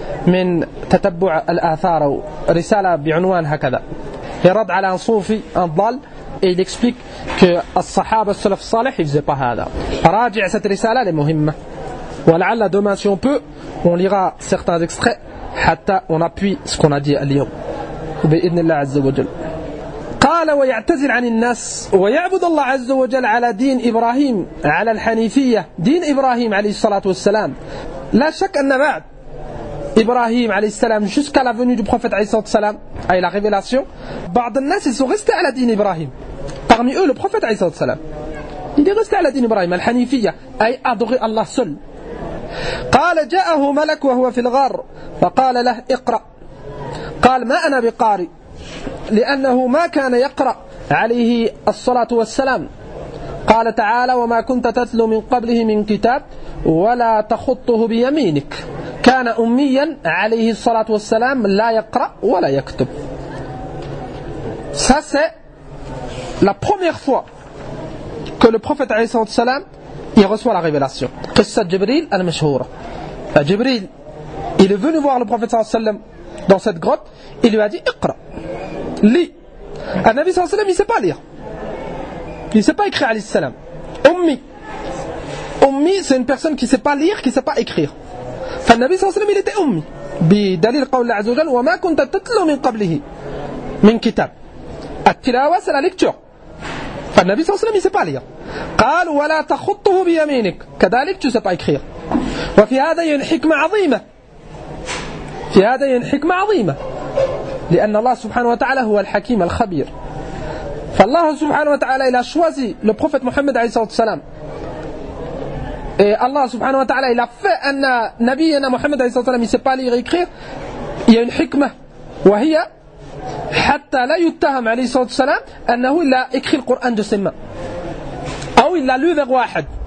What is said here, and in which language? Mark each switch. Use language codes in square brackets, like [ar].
[ar] من تتبع الآثار أو رسالة بعنوان هكذا يرد على un صوفي un ضال et il explique que الصحابة السلف الصالح [fr] ils faisaient pas [ar] هذا. [fr] راجع cette رسالة elle est مهمة ولعل demain si on peut on lira certains extraits حتى on appuie ce qu'on a dit اليوم [ar] بإذن الله عز وجل. قال ويعتزل عن الناس ويعبد الله عز وجل على دين إبراهيم على الحنيفية دين إبراهيم عليه الصلاة والسلام. لا شك أن بعد إبراهيم عليه السلام [fr] jusqu'à la venue du prophète [ar] عليه الصلاة والسلام [fr] et la révélation, [ar] بعض الناس [fr] ils sont restés à la [ar] دين إبراهيم. [fr] Parmi eux le prophète عليه الصلاة والسلام il est resté à la دين إبراهيم الحنيفية أي adorer Allah seul. [ar] قال جاءه ملك وهو في الغار فقال له اقرأ قال ما أنا بقارئ لأنه ما كان يقرأ عليه الصلاة والسلام. قال تعالى وما كنت تتلو من قبله من كتاب ولا تخطه بيمينك كان أميا عليه الصلاة والسلام لا يقرأ ولا يكتب. [fr] Ça c'est la première fois que le prophète عليه الصلاة والسلام il reçoit la révélation. [ar] قصة جبريل المشهورة. [fr] Jibril il est venu voir le prophète صلى الله عليه وسلم dans cette grotte, il lui a dit اقرأ lis. Un Nabi sallallahu alayhi wa sallam il ne sait pas lire, il ne sait pas écrire alayhi salam. Ummi c'est une personne qui ne sait pas lire, qui ne sait pas écrire. [ar] فالنبي صلى الله عليه وسلم [fr] il était [ar] ummi بدليل قول الله عز وجل وما كنت تتلو من قبله من كتاب. [fr] التلاوة c'est la lecture. فالنبي صلى الله عليه وسلم il ne sait pas lire. [ar] قال ولا تخطه بيمينك كذلك [fr] tu ne sais pas écrire. [ar] وفي هذا حكمة عظيمة في هذا حكمة عظيمة لأن الله سبحانه وتعالى هو الحكيم الخبير. فالله سبحانه وتعالى [fr] il a choisi le prophète Mohammed [ar] عليه الصلاة والسلام. [fr] Et Allah subhanahu wa ta'ala il a fait [ar] أن نبينا محمد عليه الصلاة والسلام [fr] il ne sait pas lire et écrire. Il y a une حكمة [ar] وهي حتى لا يتهم عليه الصلاة والسلام أنه [fr] il a écrit le Coran de ses mains أو il l'a lu vers واحد.